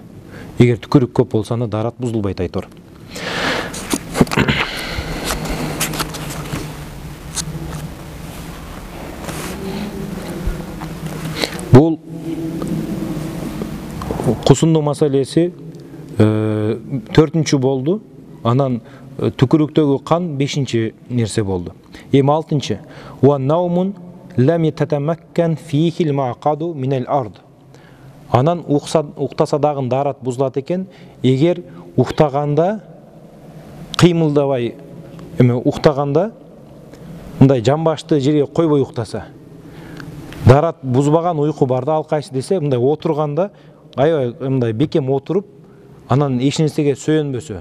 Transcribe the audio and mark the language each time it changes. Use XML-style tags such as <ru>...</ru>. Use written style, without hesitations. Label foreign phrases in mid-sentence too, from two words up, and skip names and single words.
<ky>Эгер түкүрүк көп болсо, анда дарат бузулбайт айтор. Бул кусундуу маселеси 4-чү болду. Анан түкүрүктөгү кан 5-чи нерсе болду.</ky> <ar>Эми 6-чы. ونوم لم يتمكن فيه المقعد من الأرض.</ar> <ky>Анан уктаса дагы дарат бузулат экен, эгер уктаганда кыймылдабай, уктаганда мындай жамбашты жерге койбой уктаса. Дарат бузбаган уйку барда ал кайсы десе, мындай отурганда, аябай мындай бекем отуруп, анан эч нерсеге сөөнбөсө.</ky>